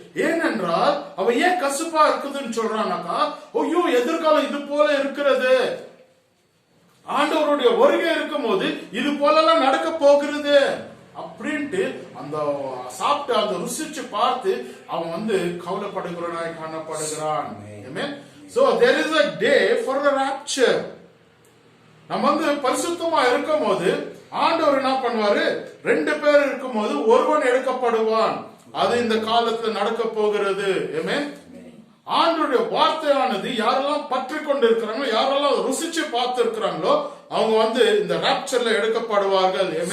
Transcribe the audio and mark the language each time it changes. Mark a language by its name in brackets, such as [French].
[Tamil] ஏனென்றால் அவ ஏன் கசப்பா இருக்குதுன்னு சொல்றானாக்கா, ஐயோ எதிர்காலம் இது போல இருக்கிறது, ஆண்டவருடைய வருகை இருக்கும் போது இது போல நடக்க போகிறது அப்படின்ட்டு அந்த சாப்பிட்டு அந்த ருசிச்சு பார்த்து அவன் கவலைப்படுகிறவனாய் காணப்படுகிறான். [English] So there is a day for the rapture. [Tamil] நம்ம பரிசுத்தமா இருக்கும் போது ஆண்டவர் என்ன பண்ணுவாரு? 2 பேர் இருக்கும் போது ஒருவன் எடுக்கப்படுவான். அது இந்த காலத்துல நடக்க போகிறது. ஆமென். ஆண்டவருடைய வார்த்தையானது யாரெல்லாம் பற்றி கொண்டு இருக்கிறாங்களோ, யாரெல்லாம் ருசிச்சு பார்த்து இருக்கிறாங்களோ, அவங்க இந்த ராப்சர்ல எடுக்கப்படுவார்கள்.